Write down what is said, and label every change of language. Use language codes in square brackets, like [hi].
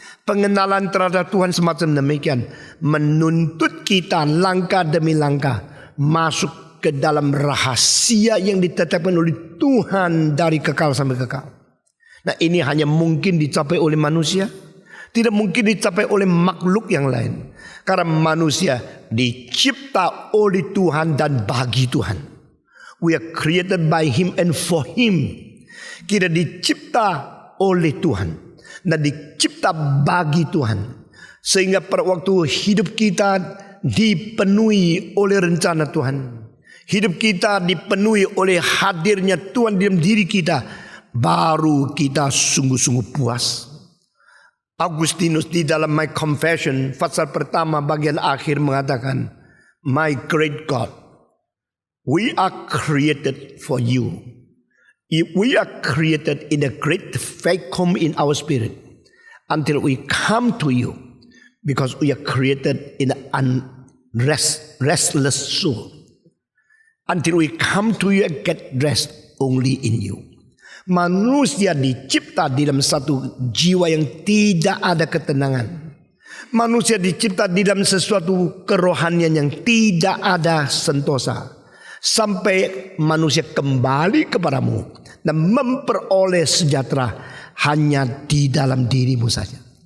[id] Pengenalan terhadap Tuhan semacam demikian menuntut kita langkah demi langkah masuk ke dalam rahasia yang ditetapkan oleh Tuhan dari kekal sampai kekal. Nah, ini hanya mungkin dicapai oleh manusia, tidak mungkin dicapai oleh makhluk yang lain. Karena manusia dicipta oleh Tuhan dan bagi Tuhan. [en] We are created by Him and for Him. [id] Kita dicipta oleh Tuhan dan dicipta bagi Tuhan. Sehingga pada waktu hidup kita dipenuhi oleh rencana Tuhan, hidup kita dipenuhi oleh hadirnya Tuhan dalam diri kita, baru kita sungguh-sungguh puas. Augustinus di dalam My Confession pasal pertama bagian akhir mengatakan, [en] My great God, we are created for you. We are created in a great vacuum in our spirit until we come to you, because we are created in an restless soul. Until we come to you and get rest only in you. [id] Manusia dicipta di dalam satu jiwa yang tidak ada ketenangan. Manusia dicipta di dalam sesuatu kerohanian yang tidak ada sentosa. Sampai manusia kembali kepadamu dan memperoleh sejahtera hanya di dalam dirimu saja.